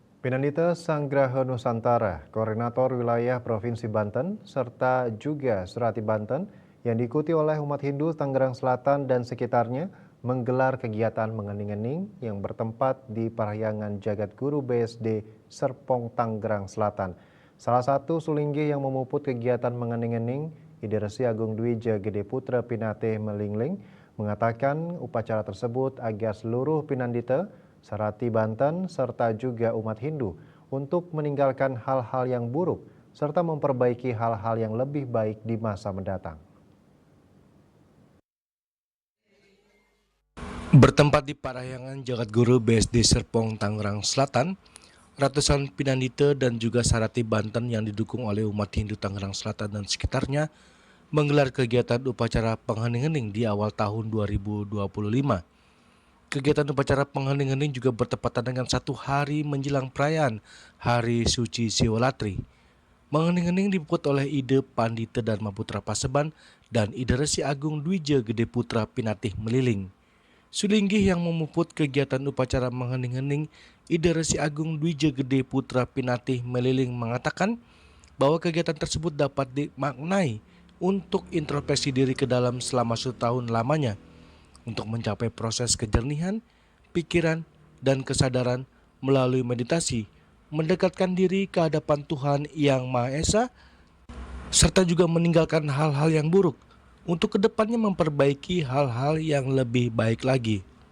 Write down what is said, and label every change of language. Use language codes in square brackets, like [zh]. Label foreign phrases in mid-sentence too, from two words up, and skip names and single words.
[id] Pinandita Sanggraha Nusantara, Koordinator Wilayah Provinsi Banten, serta juga Surati Banten yang diikuti oleh umat Hindu Tangerang Selatan dan sekitarnya menggelar kegiatan mengening-ening yang bertempat di Parahyangan Jagat Guru BSD Serpong Tangerang Selatan. Salah satu sulinggih yang memuput kegiatan mengening-ening, Ideresi Agung Dwija Gede Putra Pinate Melingling, mengatakan upacara tersebut agar seluruh Pinandita Sarati Banten, serta juga umat Hindu untuk meninggalkan hal-hal yang buruk serta memperbaiki hal-hal yang lebih baik di masa mendatang. Bertempat di Parahyangan Jagat Guru BSD Serpong Tangerang Selatan, ratusan Pinandita dan juga Sarati Banten yang didukung oleh umat Hindu Tangerang Selatan dan sekitarnya menggelar kegiatan upacara penghening-hening di awal tahun 2025. Kegiatan upacara penghening-hening juga bertepatan dengan satu hari menjelang perayaan Hari Suci Siwalatri. Mengening-ening dibuat oleh Ide Pandita Dharma Putra Paseban dan Ide Resi Agung Dwija Gede Putra Pinatih Meliling. Sulinggih yang memuput kegiatan upacara mengening-ening, Ide Resi Agung Dwija Gede Putra Pinatih Meliling mengatakan bahwa kegiatan tersebut dapat dimaknai untuk introspeksi diri ke dalam selama 1 tahun lamanya, untuk mencapai proses kejernihan, pikiran, dan kesadaran melalui meditasi, mendekatkan diri ke hadapan Tuhan Yang Maha Esa, serta juga meninggalkan hal-hal yang buruk, untuk kedepannya memperbaiki hal-hal yang lebih baik lagi.